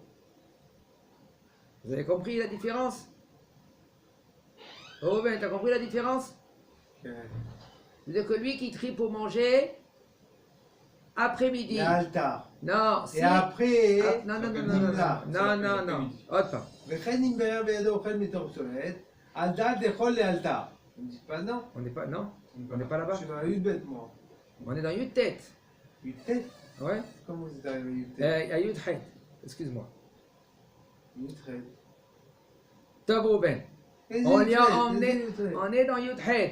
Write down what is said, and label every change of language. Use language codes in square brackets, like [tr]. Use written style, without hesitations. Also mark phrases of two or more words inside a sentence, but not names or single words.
[fr] Vous avez compris la différence? Oh ben, t'as compris la différence? C'est-à-dire que lui qui trie pour manger après-midi. L'altar. Non, Et après. non. Autre part. [he] וכן אם ביום בידו אוכל מתורצולת, על דעת לאכול לאלתר. [fr] On ne dit pas non. On n'est pas, non? On n'est pas là-bas. Je suis dans Yud-Bet, moi. On est dans Yud-Tet. Yud-Tet? Ouais. Comment vous êtes arrivé à Yud-Tet? À Yud-Het. Excuse-moi. Yud-Het. Tov Rouben. On y a emmené. On est dans Yud-Het.